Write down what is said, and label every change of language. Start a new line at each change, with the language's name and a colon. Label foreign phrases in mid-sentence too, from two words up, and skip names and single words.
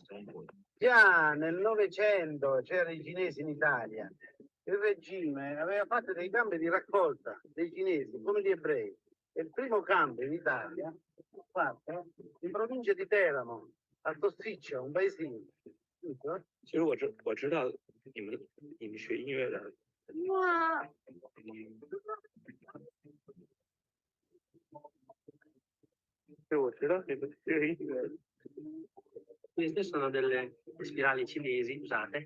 Italian: Già nel Novecento c'erano i cinesi in Italia. Il regime aveva fatto dei campi di raccolta dei cinesi come gli ebrei. E il primo campo in Italia fatto in provincia di Teramo, a Tosticcia, un paesino.
Chinese: 其实我知道你们学音乐的。我知道你们学音乐。
Italian: Queste sono delle spirali cinesi usate.